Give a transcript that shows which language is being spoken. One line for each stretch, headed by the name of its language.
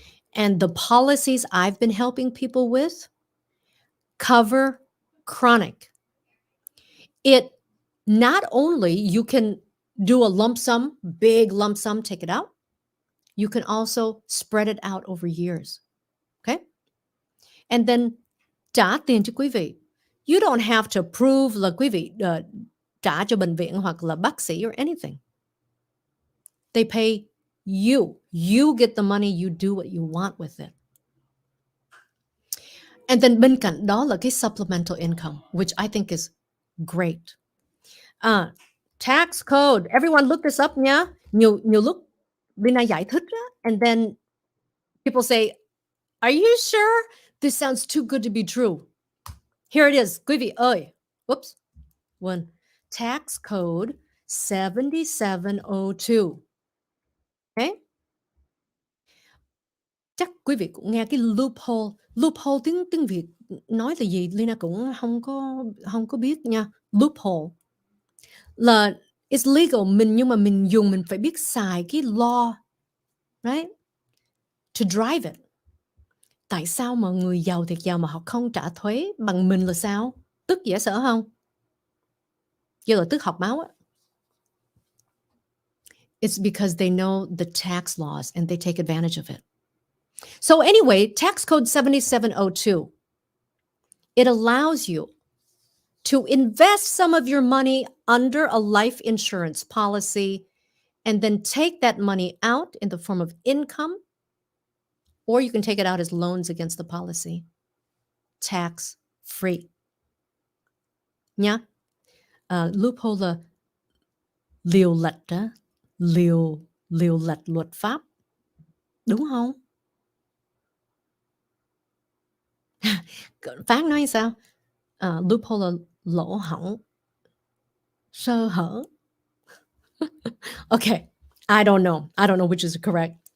English: And the policies I've been helping people with cover chronic. It not only you can do a lump sum, big lump sum, take it out. You can also spread it out over years. Okay? And then
Vietnamese: trả tiền cho quý vị.
English: You don't have to prove
Vietnamese: là quý vị trả cho bệnh viện hoặc là bác sĩ
English: or anything. They pay you. You get the money, you do what you want with it. And then
Vietnamese: bên cạnh đó là cái
English: supplemental income, which I think is great. Tax code. Everyone look this up nha.
Vietnamese: Nhiều lúc Lina giải thích á,
English: and then people say, are you sure? This sounds too good to be true. Here it is.
Vietnamese: Quý vị ơi.
English: Whoops. One. Tax code 7702. Okay?
Vietnamese: Chắc quý vị cũng nghe cái loophole. Loophole tiếng Việt nói là gì? Lina cũng không có biết nha. Loophole là
English: it's legal,
Vietnamese: nhưng mà mình phải biết xài cái law,
English: right? To drive it.
Vietnamese: Tại sao mà người giàu thiệt giàu mà họ không trả thuế bằng mình là sao? Tức dễ sợ không? Giờ là tức học máu á.
English: It's because they know the tax laws and they take advantage of it. So anyway, tax code 7702, it allows you to invest some of your money under a life insurance policy and then take that money out in the form of income, or you can take it out as loans against the policy. Tax free. Nhá.
Vietnamese: Loophole là liều lệch đó, liều lệch luật pháp. Đúng không? Phát nói sao? Loophole là lỗ hổng, sơ hở.
English: Okay, I don't know which is correct.